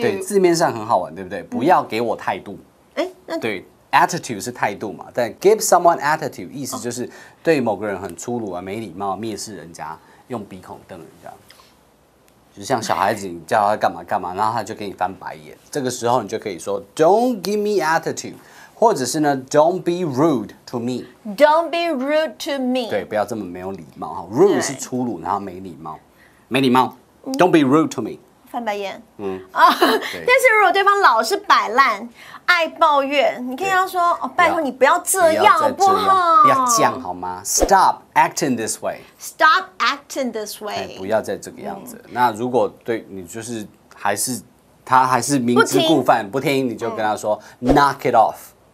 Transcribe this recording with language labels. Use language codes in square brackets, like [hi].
[zh] 对，字面上很好玩，对不对？不要给我态度。哎，那对 ，attitude 是态度嘛，但 [en] give someone attitude [zh] 意思就是对某个人很粗鲁啊、没礼貌、蔑视人家，用鼻孔瞪人家。就像小孩子，你叫他干嘛干嘛，然后他就给你翻白眼。这个时候你就可以说 [en] "Don't give me attitude"， [zh] 或者是呢 [en] "Don't be rude to me"。 Don't be rude to me。 [zh] 对，不要这么没有礼貌哈。Rude 是粗鲁，然后没礼貌，没礼貌。 [en] Don't be rude to me。 [zh] 翻白眼。但是如果对方老是摆烂、爱抱怨，你可以跟他说：“哦，拜托你不要这样，好不好？不要这样好吗 ？ [en] Stop acting this way. Stop acting this way. [zh] 不要再这个样子。那如果对你就是他还是明知故犯不听，你就跟他说 [en] Knock it off.